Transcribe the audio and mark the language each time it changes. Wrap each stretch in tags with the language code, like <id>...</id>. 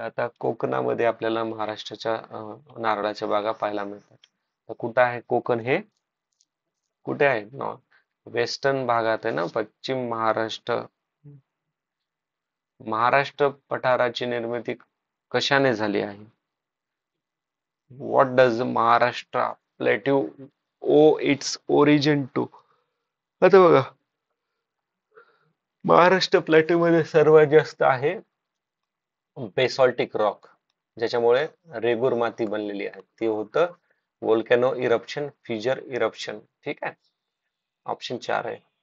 <mr>आता कोकणामध्ये आपल्याला महाराष्ट्राच्या नारळाच्या बागा पाहायला मिळतात. तर कुठे आहे कोकण? हे कुठे आहे? वेस्टर्न भागात आहे ना, पश्चिम महाराष्ट्र. महाराष्ट्र पठाराची निर्मिती कशाने झाली आहे?</mr> <en>What does Maharashtra plateau owe its origin to?</en> <mr>आता बघा, महाराष्ट्र प्लॅट्यू मध्ये सर्वात जास्त आहे बेसॉल्टिक रॉक, ज्याच्यामुळे रेगूर माती बनलेली आहे. ती होतं वोल्कॅनो इरप्शन, फिजर इरप्शन. ठीक आहे. ऑप्शन 4 आहे.</mr>